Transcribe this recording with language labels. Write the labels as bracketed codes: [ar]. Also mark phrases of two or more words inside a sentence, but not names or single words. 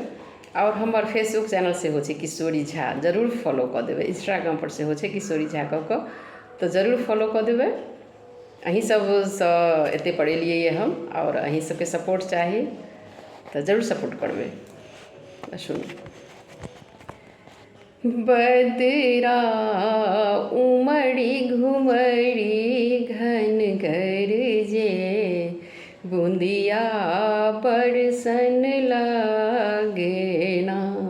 [mai] आओर हमर फेसबुक चैनल सेहो छै किशोरी झा, जरूर फॉलो कऽ देबै। इंस्टाग्रामपर सेहो छै किशोरी झा कऽ कऽ, तऽ जरूर फॉलो कऽ देबै। अहीँ सबसँ एतेक पर एलियै हम, आओर अहीँ सबके सपोर्ट चाही तऽ जरूर सपोर्ट करबै। सुनू। बदरा उमड़ी घुमड़ी घन गरजे, बूंदिया बरसन लागे ना।